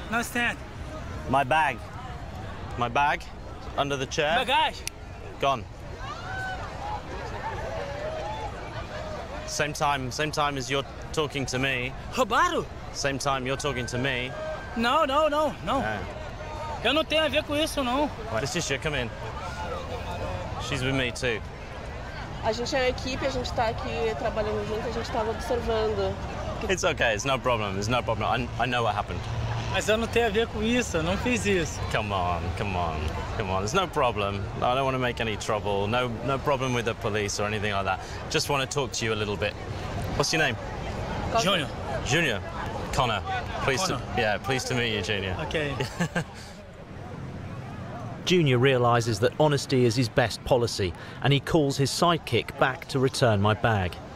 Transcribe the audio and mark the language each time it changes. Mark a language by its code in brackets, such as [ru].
[en] No stand. My bag. Under the chair. Bagage. Gone. Same time as you're talking to me. [pt] Roubaram? [en] Same time you're talking to me. [pt] Não. Eu não tenho a ver com isso, não. [en] Letitia, come in. She's with me too. [pt] A gente é uma equipe, a gente tá aqui trabalhando junto, a gente tava observando. [en] It's okay, it's no problem. I know what happened. [pt] Mas eu não tenho a ver com isso, eu não fiz isso. [en] Come on. There's no problem. I don't want to make any trouble. No problem with the police or anything like that. Just want to talk to you a little bit. What's your name? Junior. Connor. Pleased to meet you, Junior. Okay. Junior realises that honesty is his best policy, and he calls his sidekick back to return my bag.